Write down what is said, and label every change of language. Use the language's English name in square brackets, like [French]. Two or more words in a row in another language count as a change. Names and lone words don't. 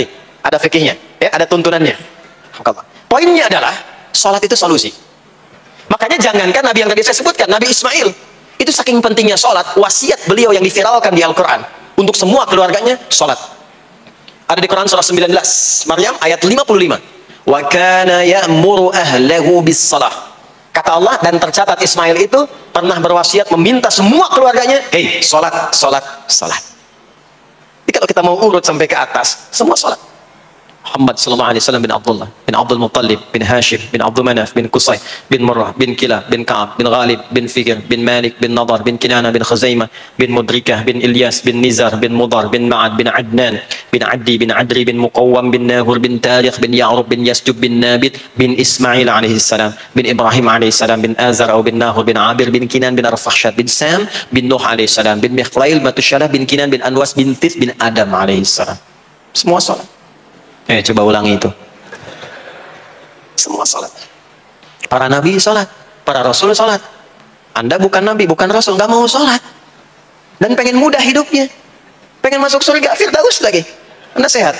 [Indonesian] Ada fikihnya, ya, ada tuntunannya. Poinnya adalah, sholat itu solusi. Makanya jangankan Nabi yang tadi saya sebutkan, Nabi Ismail, itu saking pentingnya sholat, wasiat beliau yang diviralkan di Al-Quran, untuk semua keluarganya, sholat. Ada di Quran surah 19, Maryam ayat 55. [Arabic] وكان يأمر أهله بالصلاة. [Indonesian] Kata Allah, dan tercatat Ismail itu pernah berwasiat meminta semua keluarganya, hei, sholat. Jadi kalau kita mau urut sampai ke atas, semua sholat. Muhammad [Arabic] صلى الله عليه وسلم [Indonesian] bin Abdullah bin Abdul Muttalib bin Hashim bin Abdul Manaf bin Qusay bin Murrah bin Kilab bin Ka'ab bin Ghalib bin Fikr bin Malik bin Nadar bin Kinana bin Khuzaimah bin Mudrikah bin Ilyas bin Nizar bin Mudar bin Ma'ad bin Adnan bin Addi bin Adri bin Muqawwam bin Nahur bin Tarikh bin Ya'rub bin Yasjub bin Nabit bin Ismail [Arabic] عليه السلام [Indonesian] bin Ibrahim [Arabic] عليه السلام [Indonesian] bin Azar bin Nahur bin Abir bin Kinan bin Arfakhshad bin Sam bin Nuh [Arabic] عليه السلام [Indonesian] bin Mikhlail Matusyalah bin Kinan bin Anwas bin Tis bin Adam [Arabic] عليه السلام. [Indonesian] Semua salat. Coba ulangi itu. Semua salat. Para nabi salat, para rasul salat. Anda bukan nabi, bukan rasul, nggak mau salat. Dan pengen mudah hidupnya. Pengen masuk surga, Firdaus lagi. Anda sehat.